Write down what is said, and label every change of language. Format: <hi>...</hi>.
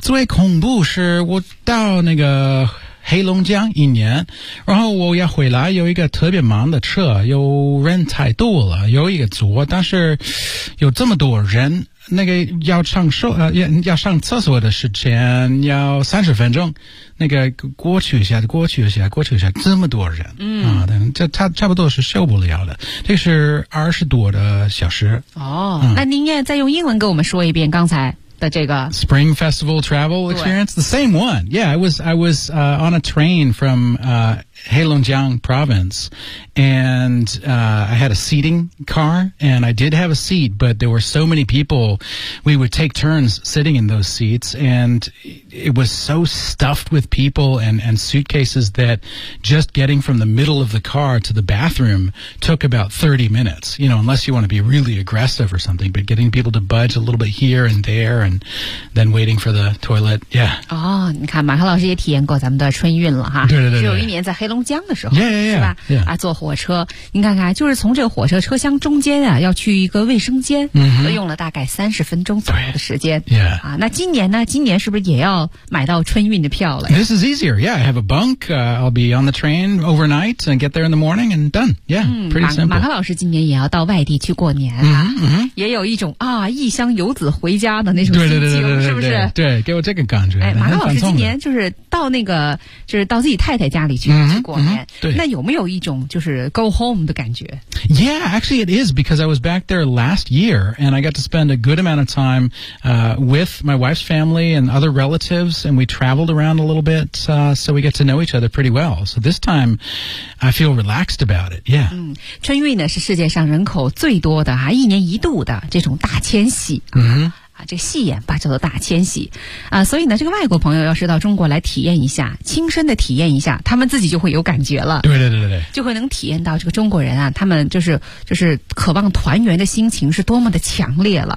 <zh>最恐怖是我到那个黑龙江一年，然后我要回来，有一个特别忙的车，有人太多了，有一个座，但是有这么多人，那个要上厕所的时间要30分钟，那个过去一下，过去一下，过去一下，这么多人，嗯，这、啊、差不多是受不了的，这是20多的小时。哦，嗯、那您也再用英文给我们说一遍刚才的这个</zh> <en>Spring Festival Travel Experience, the same one. Yeah, I was on a train from Heilongjiang province, and I had a seating car, and I did have a seat, but there were so many people, we would take turns sitting in those seats, and it was so stuffed with people and suitcases that just getting from the middle of the car to the bathroom took about 30 minutes, you know, unless you want to be really aggressive or something, but getting people to budge a little bit here and there, and then waiting for the toilet, yeah.</en> <zh>Oh, 你看马克老师也体验过咱们的春运了哈，对对对，只有一年在黑龙江的时候</zh> <en>yeah.</en> <zh>啊，坐火车，你看看，就是从这个火车车厢中间啊，要去一个卫生间，嗯，用了大概30分钟左右的时间</zh> <en>yeah.</en> <zh>啊，那今年呢，今年是不是也要买到春运的票了？</zh> <en>This is easier, yeah, I have a bunk, I'll be on the train overnight and get there in the morning and done, yeah, pretty simple.</en> <zh>马克老师今年也要到外地去过年啊、 mm-hmm. 也有一种啊异乡游子回家的那种心情，对对对对对对对，是不是？对，给我这个感觉。哎，马克老师今年就是到那个就是到自己太太家里去、 mm-hmm. 过年、嗯、对，那有没有一种就是</zh> <en>go home</en> <zh>的感觉？</zh> <en>Yeah, actually it is because I was back there last year and I got to spend a good amount of time with my wife's family and other relatives and we traveled around a little bit so we get to know each other pretty well. So this time I feel relaxed about it, yeah.、</en> <zh>嗯、春运呢是世界上人口最多的啊，一年一度的这种大迁徙、啊。嗯哼。这个戏言吧叫做大迁徙啊，所以呢这个外国朋友要是到中国来体验一下，亲身的体验一下，他们自己就会有感觉了。对对对对，就会能体验到这个中国人啊，他们就是渴望团圆的心情是多么的强烈了。</zh>